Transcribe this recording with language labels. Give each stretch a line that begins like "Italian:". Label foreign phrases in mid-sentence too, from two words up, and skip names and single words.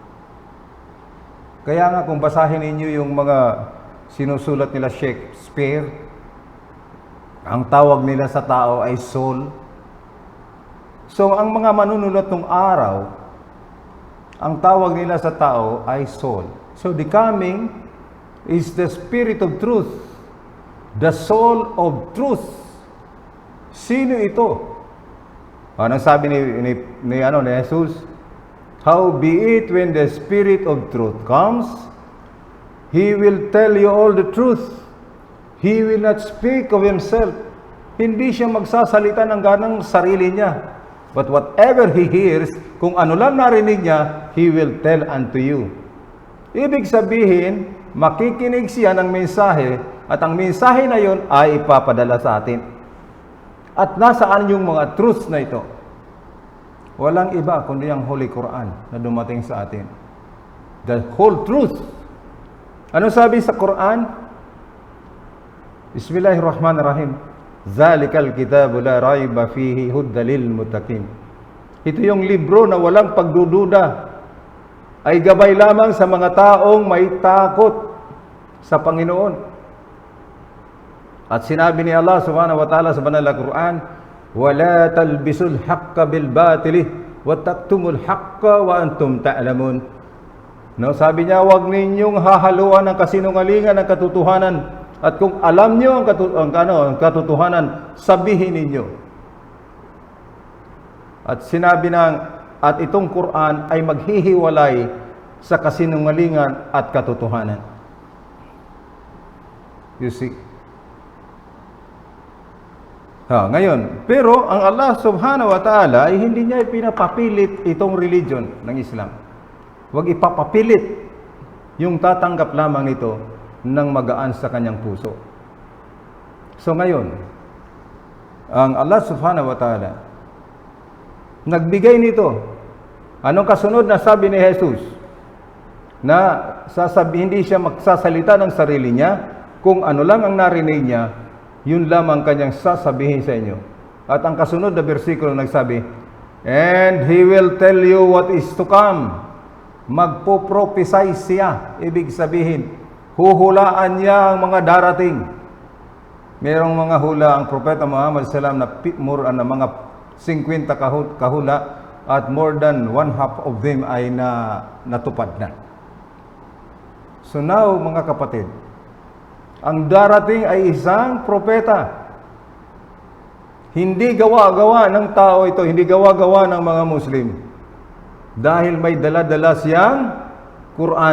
Filipino: Kaya nga kung basahin ninyo yung mga sinusulat nila Shakespeare, ang tawag nila sa tao ay soul. So ang mga manunulat ng araw, ang tawag nila sa tao ay soul.
English: So the coming is the Spirit of truth, the soul of truth.
Filipino: Sino ito? Anong sabi ni Jesus?
English: Howbeit when the Spirit of truth comes, He will tell you all the truth. He will not speak of Himself.
Filipino: Hindi siya magsasalita ng ganang sarili niya.
English: But whatever He hears,
Filipino: kung ano lang narinig niya,
English: He will tell unto you.
Filipino: Ibig sabihin, makikinig siya ng mensahe at ang mensahe na yon ay ipapadala sa atin. At nasaan yung mga truths na ito? Walang iba kundi ang Holy Quran na dumating sa atin.
English: The whole truth.
Filipino: Ano sabi sa Quran?
Arabic: بسم الله الرحمن الرحيم. ذلك الكتاب لا ريب فيه هدى للمتقين.
Filipino: Ito yung libro na walang pagdududa, ay gabay lamang sa mga taong may takot sa Panginoon. At sinabi ni
Arabic: الله سبحانه وتعالى
Filipino: sa banal na Quran,
Arabic: ولا تلبسوا الحق بالباطل وتكتموا الحق وأنتم تعلمون.
Filipino: No, sabi niya, huwag ninyong hahaluan ng kasinungalingan ng katotohanan. At kung alam niyo ang katotohanan, sabihin ninyo. At sinabi at itong Quran ay maghihiwalay sa kasinungalingan at katotohanan.
English: You see?
Filipino: Ngayon, pero ang
Arabic: الله سبحانه وتعالى
Filipino: ay hindi niya ipinapapilit itong religion ng Islam. Huwag ipapapilit yung tatanggap lamang nito ng magaan sa kanyang puso. So ngayon, ang
Arabic: الله سبحانه وتعالى
Filipino: nagbigay nito. Anong kasunod na sabi ni Jesus? Na hindi siya magsasalita ng sarili niya, kung ano lang ang narinig niya, yun lamang kanyang sasabihin sa inyo. At ang kasunod na bersikulo nagsabi,
English: and He will tell you what is to come.
Filipino: Magpo-prophesy siya. Ibig sabihin, huhulaan niya ang mga darating. Merong mga hula ang Propeta Muhammad sallam na na mga 50 kahula at
English: more than one half of them
Filipino: ay natupad na. So now, mga kapatid, ang darating ay isang propeta. Hindi gawa-gawa ng tao ito, hindi gawa-gawa ng mga Muslim. Dahil may dala-dala siyang Quran.